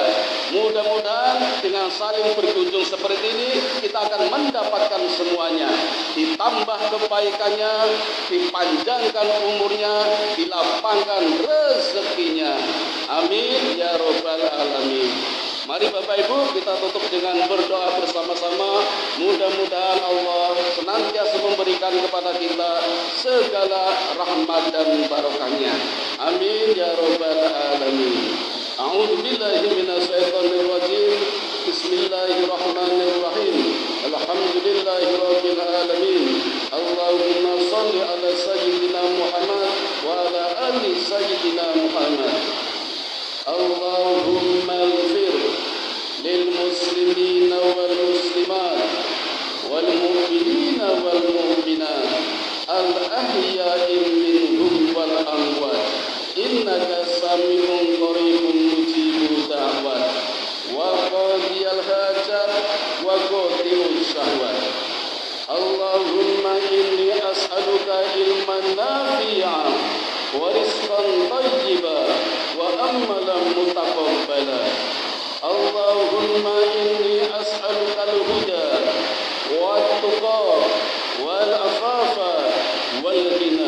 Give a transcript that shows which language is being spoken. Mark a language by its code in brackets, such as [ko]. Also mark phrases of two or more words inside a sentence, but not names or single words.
[id] Mudah-mudahan dengan saling berkunjung seperti ini kita akan mendapatkan semuanya, ditambah kebaikannya, dipanjangkan umurnya, dilapangkan rezekinya. [ar] آمين يا رب العالمين. [id] Mari Bapak Ibu kita tutup dengan berdoa bersama-sama. Mudah-mudahan Allah senantiasa memberikan kepada kita segala rahmat dan barokahnya. [ar] آمين يا رب العالمين. أعوذ بالله من الشيطان الرجيم. بسم الله الرحمن الرحيم. الحمد لله رب العالمين. اللهم صل على سيدنا محمد وعلى آل سيدنا محمد. اللهم اغفر للمسلمين والمسلمات والمؤمنين والمؤمنات الأحياء منهم والأموات إنك سميع قريب مجيب الدعوات وقاضي الحاجات وقاضي الشهوات. اللهم إني أسألك علما نافعا ورزقا طيبا وعملا متقبلا. اللهم إني أسألك الهدى والتقى والعفاف والغنى.